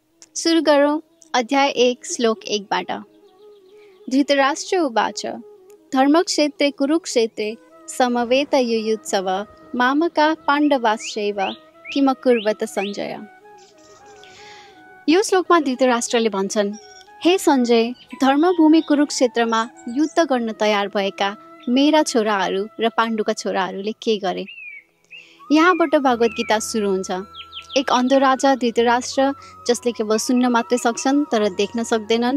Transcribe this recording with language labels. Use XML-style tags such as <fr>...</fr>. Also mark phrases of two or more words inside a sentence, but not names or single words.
<ne>सुरु गरौँ अध्याय 1 श्लोक 1 बाट।</ne> <sa>धृतराष्ट्र उवाच धर्मक्षेत्रे कुरुक्षेत्रे समवेत युयुत्सव मामका पाण्डवाश्चैव किमकुर्वत सञ्जय।</sa> <ne>यो श्लोकमा धृतराष्ट्रले भन्छन्, हे सञ्जय, धर्मभूमि कुरुक्षेत्रमा युद्ध गर्न तयार भएका मेरा छोराहरू र पाण्डुका छोराहरूले के गरे। यहाँबाट भगवत गीता सुरु हुन्छ। एक अन्ध राजा धृतराष्ट्र जसले केवल सुन्न मात्रै सक्छन् तर देख्न सक्दैनन्।</ne>